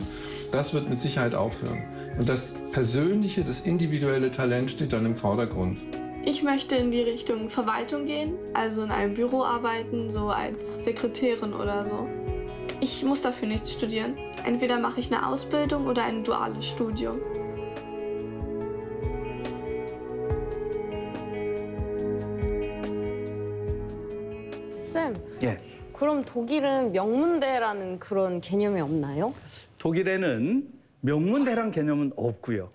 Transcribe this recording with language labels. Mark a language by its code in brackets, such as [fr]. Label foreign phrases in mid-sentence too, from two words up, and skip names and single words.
[de] Das wird mit Sicherheit aufhören. Und das Persönliche, das individuelle Talent steht dann im Vordergrund. Ich möchte in die Richtung Verwaltung gehen, also in einem Büro arbeiten, so als Sekretärin oder so. Ich muss dafür nichts studieren. Entweder mache ich eine Ausbildung oder ein duales Studium. [ko] 쌤, 예. 그럼 독일은 명문대라는 그런 개념이 없나요? 독일에는 명문대란 개념은 없고요.